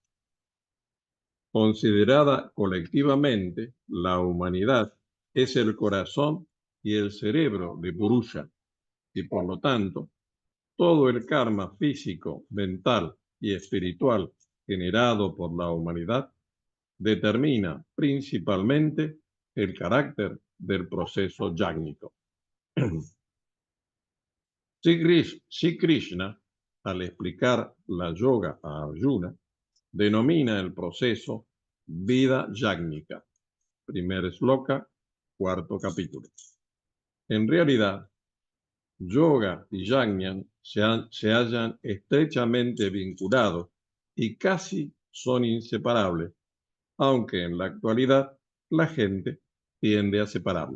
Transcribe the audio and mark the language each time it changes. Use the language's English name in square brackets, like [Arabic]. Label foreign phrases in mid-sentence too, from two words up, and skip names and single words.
[Spanish] Considerada colectivamente, la humanidad es el corazón y el cerebro de Purusha, y por lo tanto, todo el karma físico, mental y espiritual generado por la humanidad determina principalmente el carácter del proceso yágnico. Sri Krishna, al explicar la yoga a Arjuna, denomina el proceso vida yágnica. Primer sloka, cuarto capítulo. En realidad, yoga y yajna se hallan estrechamente vinculados y casi son inseparables, aunque en la actualidad la gente tiende a separarlos.